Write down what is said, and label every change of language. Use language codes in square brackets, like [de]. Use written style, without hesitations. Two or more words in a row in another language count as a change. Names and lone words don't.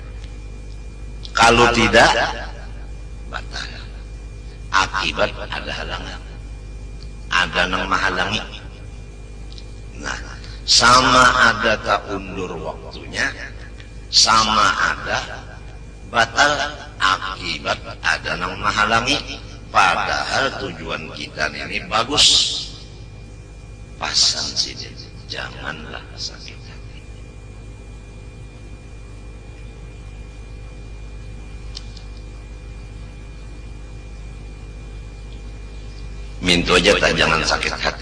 [bjn] Kalau tidak, batal. Akibat ada halangan, ada nang menghalangi. Nah, sama ada tak undur waktunya, sama ada batal akibat ada nang menghalangi. Padahal tujuan kita ini bagus. Pasang sini, janganlah sakit hati. Minta aja tak jangan sakit hati.